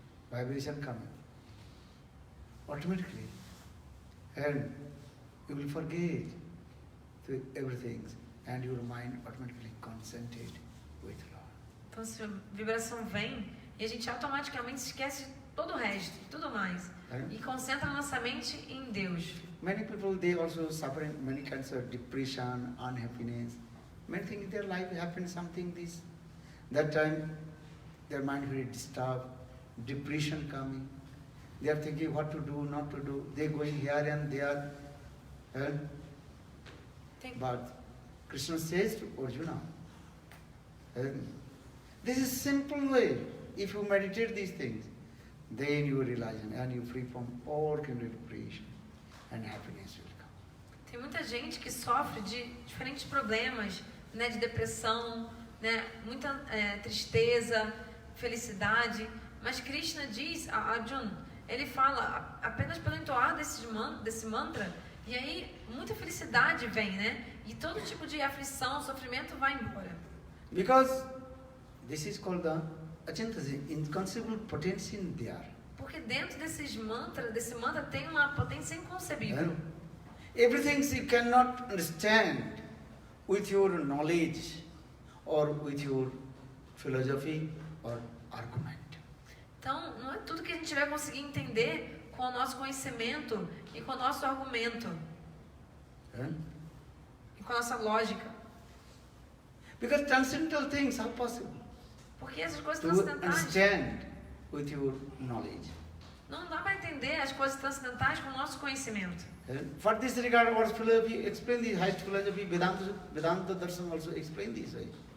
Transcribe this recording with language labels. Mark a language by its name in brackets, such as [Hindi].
[English] Vibration coming automatically, and you will forget everything, and your mind automatically concentrate with Lord. [Portuguese] Então, essa vibração vem e a gente automaticamente esquece de todo o resto, tudo mais. E concentra a nossa mente em Deus. [English] Many people, they also suffer many kinds of depression, unhappiness. Many things in their life happen something this. That time, their mind very disturbed, depression coming. They are thinking what to do, not to do. They going here and there. But Krishna says to Arjuna, this is simple way. If you meditate these things, then you realize and you free from all kind of depression and happiness will come. [Portuguese] Tem muita gente que sofre de diferentes problemas, né, de depressão, né, muita tristeza, felicidade. Mas Krishna diz a Arjuna, ele fala apenas pelo entoar desse mantra, e aí muita felicidade vem, né? E todo tipo de aflição, sofrimento vai embora. [English] Because this is called the inconceivable potential in there. [Portuguese] Porque dentro desse mantra tem uma potência inconcebível. [English] Everything you cannot understand with your knowledge or with your philosophy or argument. [Portuguese] Então, não é tudo que a gente vai conseguir entender com o nosso conhecimento e com o nosso argumento. E com a nossa lógica. [English] Because transcendental things are possible. [Portuguese] Porque essas coisas [English] To [Portuguese] transcendentais, [English] understand with your knowledge. [Portuguese] Não dá para entender as coisas transcendentais com o nosso conhecimento. [English] For this regard, our philosophy explain this, highest philosophy, Vedanta Darshan also explain this way.